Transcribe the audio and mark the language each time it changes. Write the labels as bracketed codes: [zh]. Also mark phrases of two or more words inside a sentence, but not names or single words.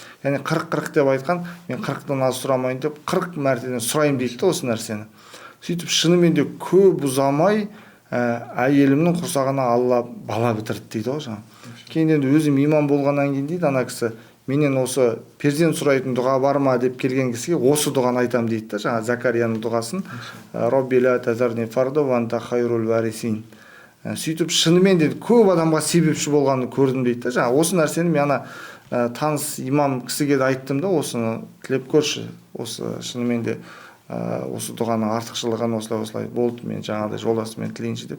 [kk] Яғни 40 деп айтқан, мен 40-тан аз сұрамайын деп 40 мәртеден сұрайын дейді да осы нәрсені. Сөйтіп шынымен де көп ұзамай әйелімнің құрсағына Алла бала бітірді дейді ғой жаңа. Кейін енді өзім имам болғаннан кейін дейді ана кісі, менен осы перзент сұрайтын дұға бар ма деп келген кісіге осы дұғаны айтам дейді да, жаңа Закарияның дұғасын. [ar] رب لا تذرني فردا وأنت خير الوارثين. [kk] Сөйтіп шынымен де көп адамға себепші болғанын көрдім дейді да, жаңа осы нәрсені мен ана таныс имам кісіге де айттым да, осыны тілеп көрші, осы шынымен де осы дұғаның артықшылығын осылай болды, мен жаңағыдай жолдасымен тілейінші деп.